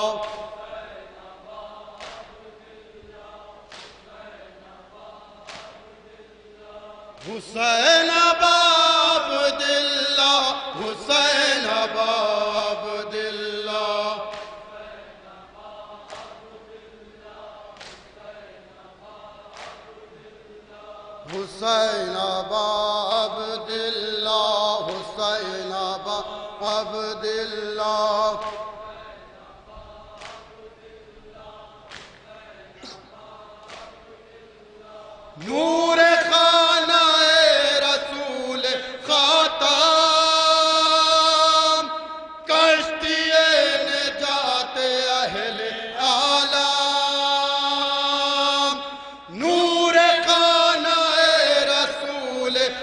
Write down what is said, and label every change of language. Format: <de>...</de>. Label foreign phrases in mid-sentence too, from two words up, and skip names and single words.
<ks>حسین باب دلہ حسین باب دلہ حسین باب دلہ حسین باب دلہ</ks> <ur>نور خانہ رسول خاتم کشتی نجات اہل عالم نور خانہ رسول</ur>